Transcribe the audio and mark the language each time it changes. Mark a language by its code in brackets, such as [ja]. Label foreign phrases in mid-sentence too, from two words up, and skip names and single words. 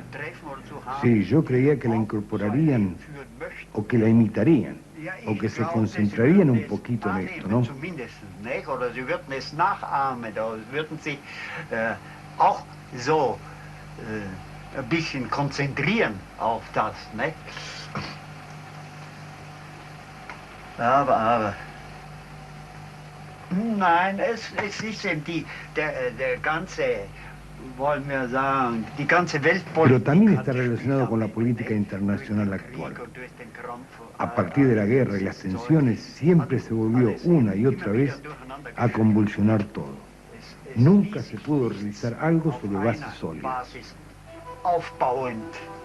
[es] Sí, yo creía que la incorporarían o que la imitarían o que se concentrarían un poquito en esto, ¿no? [de] Ein bisschen konzentrieren auf das, ne? Aber. Nein, es ist eben der ganze, wollen wir sagen, die ganze Weltpolitik. [es] Pero también está relacionado con la política internacional actual. A partir de la guerra y las tensiones, siempre se volvió una y otra vez a convulsionar todo. Nunca se pudo realizar algo sobre bases sólidas.